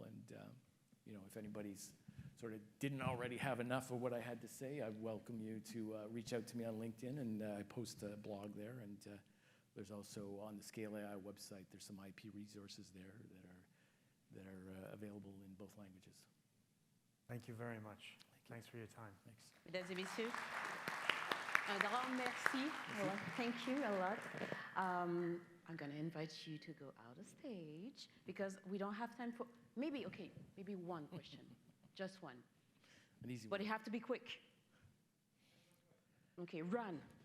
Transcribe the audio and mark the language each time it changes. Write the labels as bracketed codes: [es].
[en] And if anybody's sort of didn't already have enough of what I had to say, I welcome you to reach out to me on LinkedIn, and I post a blog there. And there's also on the ScaleAI website, there's some IP resources there that are available in both languages. Thank you very much. Thanks for your time. Thanks. [fr] Mesdames et messieurs, un grand merci. [en] Well, thank you a lot. I'm going to invite you to go out of stage because we don't have time for maybe one question, just one. An easy But one. you have to be quick. Okay, run.